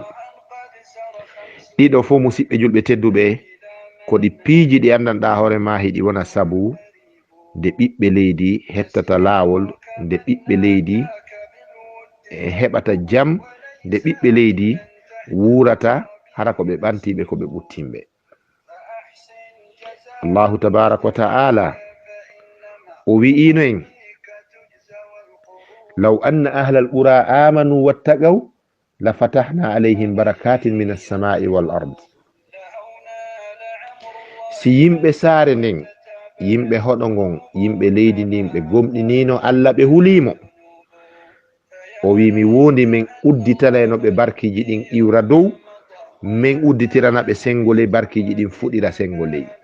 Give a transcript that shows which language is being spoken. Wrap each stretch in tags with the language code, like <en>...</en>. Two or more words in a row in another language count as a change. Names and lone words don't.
<ff>Ɗiɗo fo musidɓe julɓe tedduɓe ko ɗi piiji ɗi andanɗa hoore ma hiɗi wona sabu nde ɓiɓɓe leydi hettata laawol, nde ɓiɓɓe leydi heɓata jam, nde ɓiɓɓe leydi wurata hara ko ɓe ɓantiɓe ko ɓe ɓuttimɓe.</ff> <ar>الله تبارك وتعالى</ar> <ff>o wi'ino en</ff> <ar>لو أن أهل القرى آمنوا واتقوا لفتحنا عليهم بركات من السماء والأرض.</ar> <ff>Si yimɓe saare nden, yimɓe hoɗo ngon, yimɓe leydi ndin ɓe gomɗinino Allah, ɓe hulimo, o wi mi wondi min udditanayno ɓe barkiji ɗin iwra dow, min udditirana ɓe sengole barkiji ɗin fuɗira sengoley.</ff>